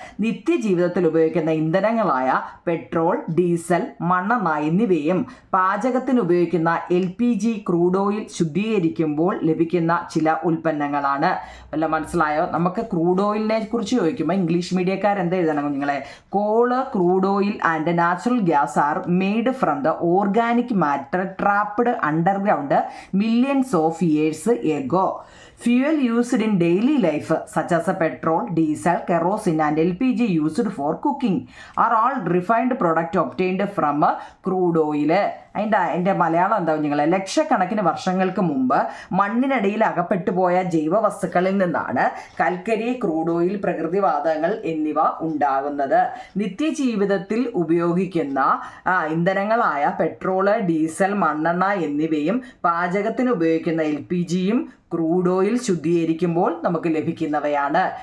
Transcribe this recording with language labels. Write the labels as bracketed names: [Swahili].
[Malayalam] നിത്യജീവിതത്തിൽ ഉപയോഗിക്കുന്ന ഇന്ധനങ്ങളായ petrol, diesel, മണ്ണെണ്ണ എന്നിവയും പാചകത്തിന് ഉപയോഗിക്കുന്ന LPG, ക്രൂഡ് ഓയിൽ ശുദ്ധീകരിക്കുമ്പോൾ ലഭിക്കുന്ന ചില ഉൽപ്പന്നങ്ങളാണ്. വല്ല മനസ്സിലായോ? നമുക്ക് ക്രൂഡ് ഓയിലിനെ കുറിച്ച് ചോദിക്കുമ്പോൾ ഇംഗ്ലീഷ് മീഡിയക്കാർ എന്താ എഴുതണം കുഞ്ഞുങ്ങളെ? [English] Coal, crude oil and natural gas are made from the organic matter trapped underground millions of years ago. Fuel used in daily life such as petrol, diesel, kerosene and LPG used for cooking are all refined product obtained from crude oil. [Malayalam] അതിൻ്റെ മലയാളം എന്താ കുഞ്ഞുങ്ങളെ? ലക്ഷക്കണക്കിന് വർഷങ്ങൾക്ക് മുമ്പ് മണ്ണിനടിയിൽ അകപ്പെട്ടു പോയ ജൈവ വസ്തുക്കളിൽ നിന്നാണ് കൽക്കരി, ക്രൂഡ് ഓയിൽ, പ്രകൃതിവാതകങ്ങൾ എന്നിവ ഉണ്ടാകുന്നത്. നിത്യജീവിതത്തിൽ ഉപയോഗിക്കുന്ന ഇന്ധനങ്ങളായ പെട്രോള്, ഡീസൽ, മണ്ണെണ്ണ എന്നിവയും പാചകത്തിന് ഉപയോഗിക്കുന്ന LPGയും ക്രൂഡ് ഓയിൽ ശുദ്ധീകരിക്കുമ്പോൾ നമുക്ക് ലഭിക്കുന്നവയാണ്.